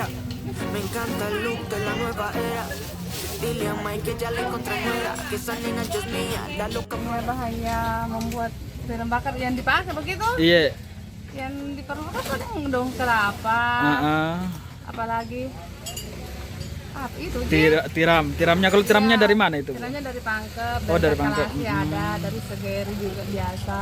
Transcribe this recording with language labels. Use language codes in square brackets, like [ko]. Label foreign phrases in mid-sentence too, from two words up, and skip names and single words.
[es] Me encanta el look de la nueva era. Dile a Mike que ya le encontré nuera, que esa nena es mía, la loca. [id] Hanya membuat tiram bakar yang dipakai begitu? Iya. Yang diperlukan kan daun kelapa. Apalagi apa itu? Tiramnya kalau tiramnya dari mana itu? Tiramnya dari Pangkep, dari Pangkep. Ada, dari Segeri juga biasa.